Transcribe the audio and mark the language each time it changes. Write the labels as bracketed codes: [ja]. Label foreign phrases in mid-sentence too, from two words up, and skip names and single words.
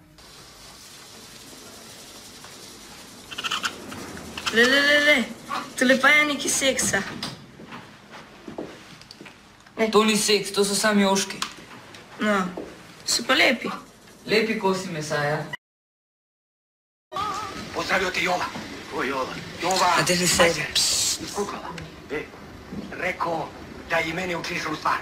[sl] Le, tole pa je neki seksa. To ni seks, to so sami joški. No, so pa lepi. Lepi kosi mesa, ja. [hr] Pozdravio te Jova. Ko Jova? Jova! [sl] A te ne sedi. Kukala. [hr] Rekao da i mene učiš u stvar.